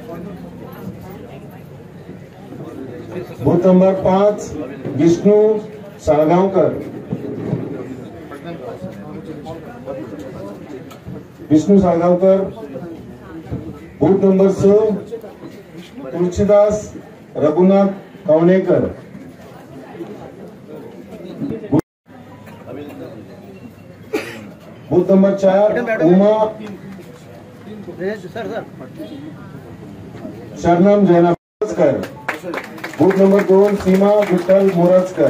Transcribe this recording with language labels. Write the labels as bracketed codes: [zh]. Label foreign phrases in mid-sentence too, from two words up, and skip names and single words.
[en] booth number 5 विष्णु साळगावकर। विष्णु साळगावकर। booth number 6 तुलसीदास रघुनाथ कवणेकर। booth number 4 उमा शरणम जैना मोरजकर। booth number 2 सीमा विठ्ठल मोरजकर।